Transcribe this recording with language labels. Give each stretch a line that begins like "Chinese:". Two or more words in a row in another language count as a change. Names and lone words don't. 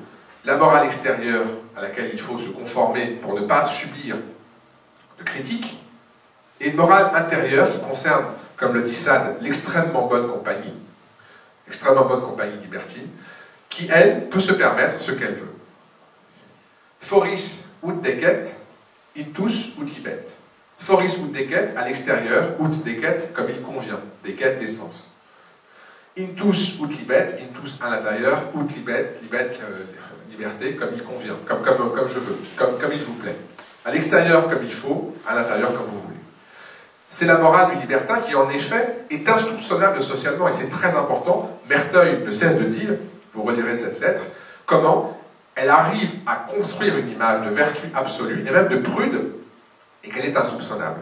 French: La morale extérieure, à laquelle il faut se conformer pour ne pas subir de critiques, et une morale intérieure qui concerne, comme le dit Sade, l'extrêmement bonne compagnie libertine, qui, elle, peut se permettre ce qu'elle veut.
Latin: Foris ut decet, intus ut libet. Foris ut decet
French: à l'extérieur,
Latin: ut decet
French: comme il convient, decet d'essence.
Latin: Intus ut libet,
French: intus à l'intérieur,
Latin: ut libet,
French: liberté comme il convient, comme je veux, comme il vous plaît. À l'extérieur comme il faut, à l'intérieur comme vous voulez. C'est la morale du libertin qui, en effet, est insoupçonnable socialement, et c'est très important. Merteuil ne cesse de dire, vous relirez cette lettre, comment elle arrive à construire une image de vertu absolue, et même de prude, et qu'elle est insoupçonnable.